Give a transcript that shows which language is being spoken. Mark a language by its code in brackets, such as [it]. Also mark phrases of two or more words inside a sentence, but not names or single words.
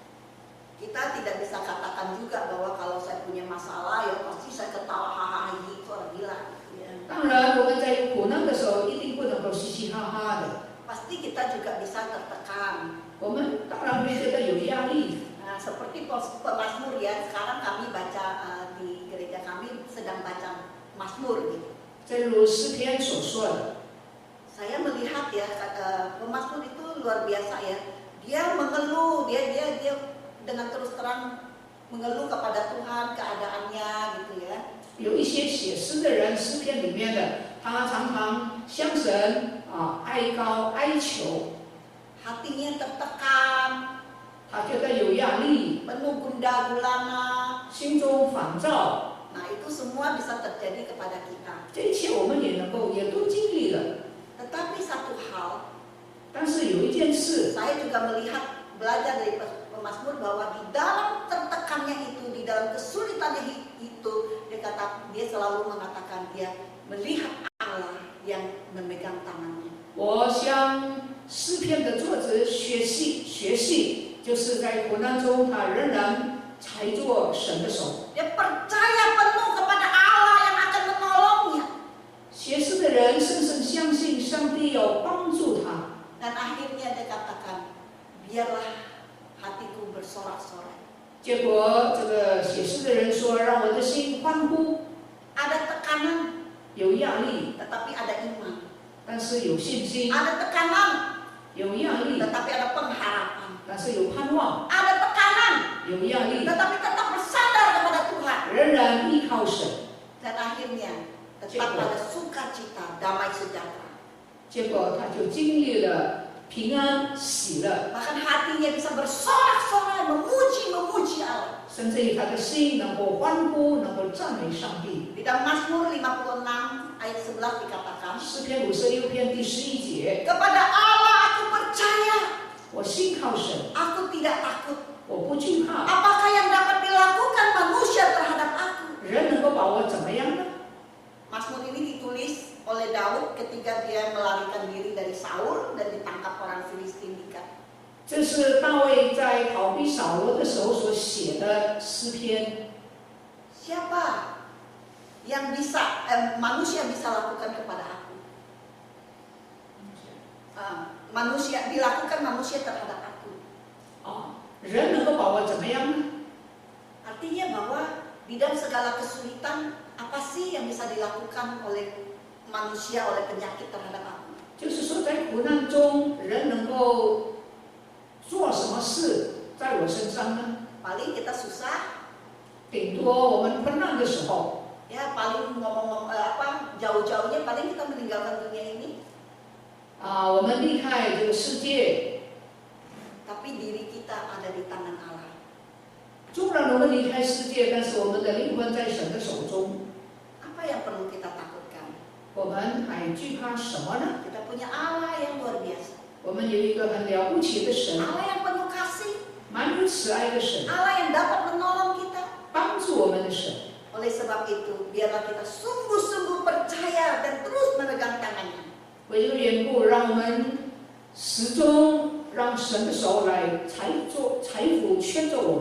[id] Kita tidak bisa katakan juga bahwa kalau saya punya masalah ya pasti saya ketawa hahaha itu orang gila. Ya. [zh] 当然，我们在有苦难的时候，一定不能够嘻嘻哈哈的。 [id] Pasti kita juga bisa tertekan. [zh] 我们当然会觉得有压力。 [id] Nah, seperti pemazmur ya, sekarang kami baca di gereja kami sedang baca Mazmur gitu. [zh] 正如诗篇所说的， [id] Saya melihat ya pemazmur itu luar biasa ya. Dia mengeluh, dia dengan terus terang mengeluh kepada Tuhan keadaannya gitu ya. [zh] 有一些写诗的人，诗篇里面的，他常常向神哀高哀求， [id] Hatinya tertekan, [zh] 他觉得有压力， [id] penuh gundah gulana. [zh] 心中烦躁。 [id] Nah, itu semua bisa terjadi kepada kita. [zh] 这一切我们也都经历了。 [id] Tetapi satu hal, [zh] 但是有一件事， [id] saya juga belajar dari pemazmur bahwa di dalam tertekannya itu, di dalam kesulitannya itu, dia selalu mengatakan dia melihat Allah yang memegang tangannya. [zh] 我向诗篇的作者学习，就是在苦难中，他仍然踩着神的手。 [id] Dia percaya penuh kepada Allah yang akan menolongnya. [zh] 写诗的人深深相信上帝要帮助他。 [id] Dan akhirnya dia katakan, biarlah hatiku bersorak-sorai. [zh] 结果这个写诗的人说：“让我的心欢呼。” [id] Ada tekanan, [zh] 有压力， [id] tetapi ada iman. [zh] 但是有信心； [id] Ada tekanan, [zh] 有压力， [id] tetapi ada pengharapan. [zh] 但是有盼望； [id] Ada tekanan, [zh] 有压力， [id] tetapi tetap bersandar kepada Tuhan. [zh] 仍然依靠神。 [id] Dan akhirnya tetap pada sukacita, damai sejahtera. [zh] 结果他就经历了平安、喜乐， [id] Bahkan hatinya bisa bersorak-sorai memuji Allah. [zh] 甚至于他的心能够欢呼，能够赞美上帝。 [id] Di dalam Mazmur 56 ayat 11 dikatakan, [zh] 诗篇56篇第11节， [id] kepada Allah aku percaya, [zh] 我信靠神， [id] aku tidak takut. [zh] 我不惧怕。 [id] Apakah yang dapat dilakukan manusia terhadap aku? [zh] 人能够把我怎么样呢？ [id] Mazmur ini ditulis oleh Daud ketika dia melarikan diri dari Saul dan ditangkap orang Filistin di Gat. [zh] 这是大卫在逃避扫罗的时候所写的诗篇。 [id] Siapa yang bisa manusia bisa lakukan kepada aku? Manusia dilakukan manusia terhadap aku. [zh] 人能够把我怎么样呢？ [id] Artinya bahwa di dalam segala kesulitan, apa sih yang bisa dilakukan oleh manusia, oleh penyakit terhadap aku? [zh] 就是说，在苦难中，人能够做什么事在我身上呢？ [id] Paling kita susah, [zh] 顶多我们困难的时候， [id] ya paling jauh-jauhnya paling kita meninggalkan dunia ini. [zh] 我们离开这个世界， [id] Tapi diri kita ada di tangan Allah. [zh] 纵然我们离开世界，但是我们的灵魂在神的手中。 [id] Apa yang perlu kita takutkan? [zh] 我们还惧怕什么呢？ [id] Kita punya Allah yang luar biasa. [zh] 我们有一个很了不起的神， [id] Allah yang penuh kasih. [zh] 蛮有慈爱的神， [id] Allah yang dapat menolong kita. [zh] 帮助我们的神。 [id] Oleh sebab itu, biarlah kita sungguh-sungguh percaya dan terus memegang tangannya. [zh] 为这个缘故，让我们始终让神的手来财富牵着我们。